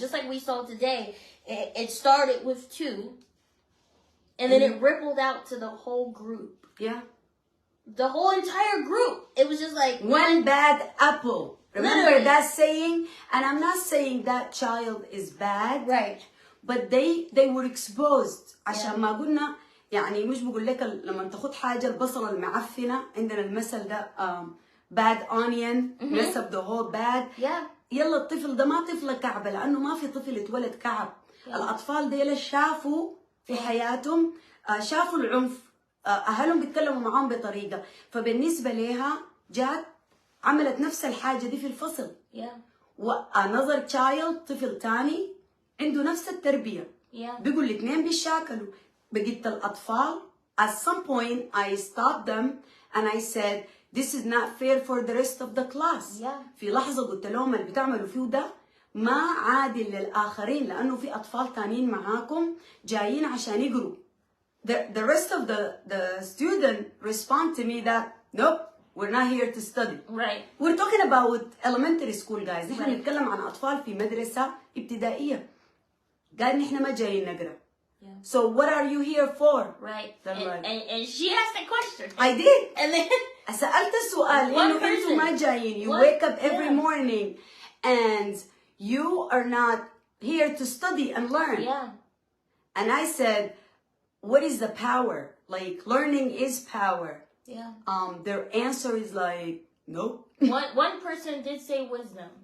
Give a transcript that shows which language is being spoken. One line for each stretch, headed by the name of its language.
English: Just like we saw today, it started with 2, and then it rippled out to the whole group. Yeah. The whole entire group. It was just like one bad apple. Remember literally. That saying? And I'm not saying that child is bad. Right. But they were exposed.
Arabic: عشان ما قلنا يعني مش بقول لك لما تاخد حاجة البصلة المعفنة عندنا المثل ده
English: bad onion mess up the whole bad. Yeah.
Arabic: يلا الطفل ده ما طفل كعبة لأنه ما في طفل اتولد كعب. الأطفال ديلا شافوا في حياتهم شافوا العنف. أهلهم بيتكلموا معاهم بطريقة فبالنسبة لها جات عملت نفس الحاجة دي في الفصل.
English: another child
Arabic: طفل تاني عنده نفس التربية. بيقول الاثنين بيشاكلوا. بقيت الأطفال
English: at some point I stopped them and I said this is not fair for the rest of the class.
Arabic: في لحظة قلت لهم اللي بتعملوا فيه ده ما عادل للآخرين لأنه في أطفال تانيين معاكم جايين عشان يقروا.
English: The rest of the student respond to me that nope, we're not here to study. Right. We're talking about elementary school guys.
Arabic: نحن نتكلم عن أطفال في مدرسة ابتدائية. قال نحن ما جايين نقرأ.
English: So what are you here for? Right. And she asked a question. I did. And then
Arabic: سألت السؤال إنه أنتوا ما جايين.
English: You wake up every morning and you are not here to study and learn. Yeah. And I said, what is the power? Like learning is power. Yeah. Their answer is like nope. One person did say wisdom.